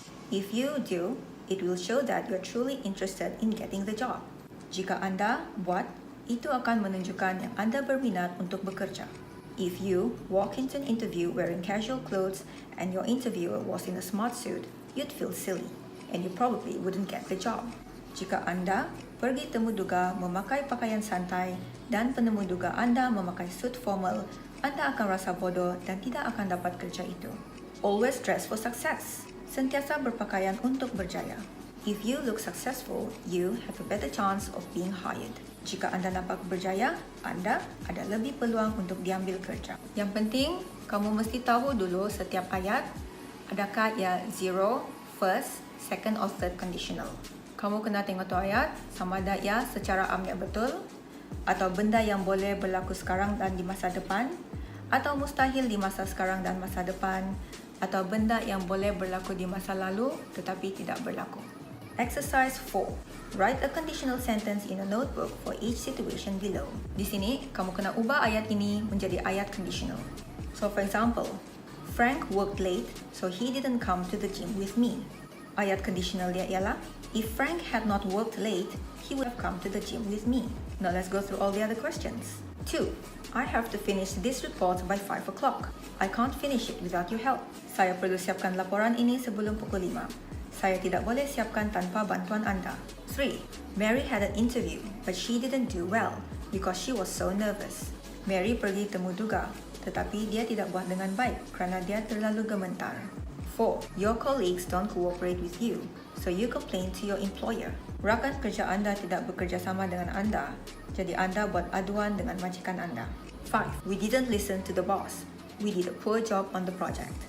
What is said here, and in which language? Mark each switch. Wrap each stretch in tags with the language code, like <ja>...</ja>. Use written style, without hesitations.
<en>If you do, it will show that you're truly interested in getting the job.</en> <ms>Jika anda buat, itu akan menunjukkan yang anda berminat untuk bekerja.</ms> <en>If you walk into an interview wearing casual clothes and your interviewer was in a smart suit, you'd feel silly and you probably wouldn't get the job.</en> <ms>Jika anda pergi temu duga memakai pakaian santai dan penemu duga anda memakai suit formal, anda akan rasa bodoh dan tidak akan dapat kerja itu.</ms> <en>Always dress for success.</en> <ms>Sentiasa berpakaian untuk berjaya.</ms> <en>If you look successful, you have a better chance of being hired.</en> <ms>Jika anda nampak berjaya, anda ada lebih peluang untuk diambil kerja. Yang penting, kamu mesti tahu dulu setiap ayat, adakah ia 0, first, second or third conditional. Kamu kena tengok tu ayat, sama ada ia secara amnya betul, atau benda yang boleh berlaku sekarang dan di masa depan, atau mustahil di masa sekarang dan masa depan, atau benda yang boleh berlaku di masa lalu tetapi tidak berlaku.</ms> <en>Exercise 4. Write a conditional sentence in a notebook for each situation below.</en> <ms>Di sini, kamu kena ubah ayat ini menjadi ayat conditional.</ms> <en>So for example, Frank worked late, so he didn't come to the gym with me.</en> <ms>Ayat conditional dia ialah,</ms> <en>if Frank had not worked late, he would have come to the gym with me. Now let's go through all the other questions. 2. I have to finish this report by 5 o'clock. I can't finish it without your help.</en> <ms>Saya perlu siapkan laporan ini sebelum pukul 5. Saya tidak boleh siapkan tanpa bantuan anda.</ms> <en>3. Mary had an interview, but she didn't do well because she was so nervous.</en> <ms>Mary pergi temu duga, tetapi dia tidak buat dengan baik kerana dia terlalu gemetar. 4.</ms> <en>Your colleagues don't cooperate with you, so you complain to your employer.</en> <ms>Rakan kerja anda tidak bekerja sama dengan anda, jadi anda buat aduan dengan majikan anda. 5.</ms> <en>We didn't listen to the boss. We did a poor job on the project.</en>